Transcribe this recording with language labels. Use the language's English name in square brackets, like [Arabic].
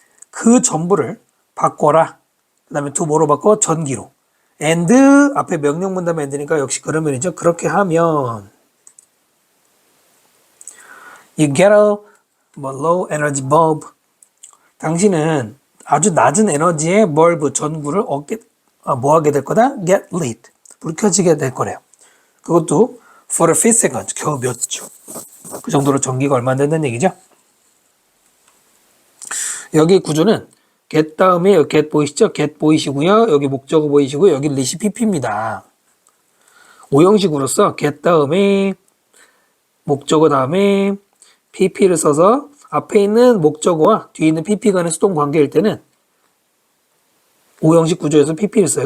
[Korean] 그 전부를 바꿔라. 그 다음에 to 뭐로 바꿔? 전기로. and 앞에 명령문 다음에 and니까 역시 그러면이죠. 그렇게 하면 [English] you get a low energy bulb. [Korean] 당신은 아주 낮은 에너지의 벌브 전구를 뭐 하게 될 거다? [English] get lit. [Korean] 불 켜지게 될 거래요. [English] 그것도 for a few seconds. [Korean] 겨우 몇 초. 그 정도로 전기가 얼마 안 된다는 얘기죠. 여기 구조는 get 다음에 여기 get 보이시죠? get 보이시고요. 여기 목적어 보이시고요. 여기 lit이 pp입니다. 오형식으로서 get 다음에 목적어 다음에 pp를 써서 앞에 있는 목적어와 뒤에 있는 pp 간의 수동 관계일 때는 오형식 구조에서 pp를 써요.